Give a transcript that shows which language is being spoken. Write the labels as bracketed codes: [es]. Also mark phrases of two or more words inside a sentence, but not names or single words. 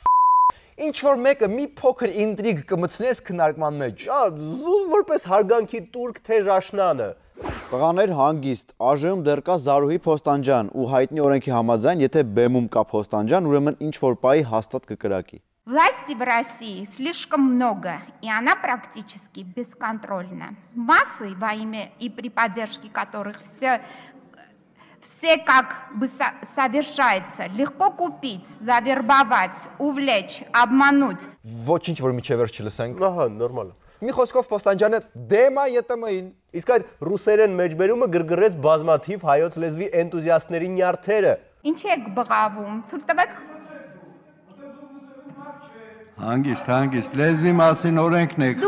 [hy] Ինչ որ մեկը մի փոքր ինտրիգ կմցնես քննարկման մեջ։ Զուտ որպես հարգանքի տուրք թեժ աշնանը։ Տղաներ հանգիստ, ԱԺ-ում դեռ կա Զարուհի Փոստանջան ու հայտնի օրենքի համաձայն, եթե բեմում կա Փոստանջան, ուրեմն ինչ որ պայի հաստատ կկրակի։ [ru] Власти в России слишком много, и она практически бесконтрольна. Массы, во имя и при поддержке которых все как бы совершается, легко купить, завербовать, увлечь, обмануть. [hy] Ոչինչ որ միջևեր չլսենք։ Ահա, նորմալ է։ Մի խոսքով Փոստանջանը դեմ է ԵՏՄ-ին։ Իսկ այդ ռուսերեն մեջբերումը գրգռեց բազմաթիվ հայոց լեզվի էնտուզիաստների նյարդերը։ Ինչ եք բղավում, թույլ տվեք։ Հանգիստ, լեզվի մասին օրենքն եք